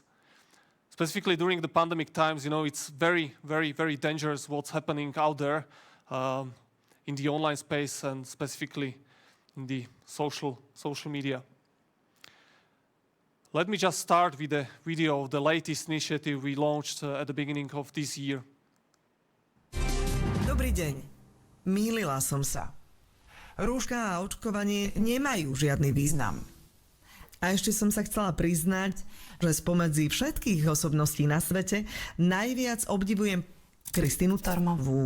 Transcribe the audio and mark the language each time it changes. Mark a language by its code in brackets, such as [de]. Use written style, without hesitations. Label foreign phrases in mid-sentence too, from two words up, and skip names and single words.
[en] Specifically during the pandemic times, it's very, very, very dangerous what's happening out there in the online space and specifically in the social media. Let me just start with a video of the latest initiative we launched at the beginning of this year. [sk] Dobrý deň. Mýlila som sa. Rúška a očkovanie nemajú žiadny význam. A ešte som sa chcela priznať, že spomedzi všetkých osobností na svete najviac obdivujem Kristínu Tarmovú.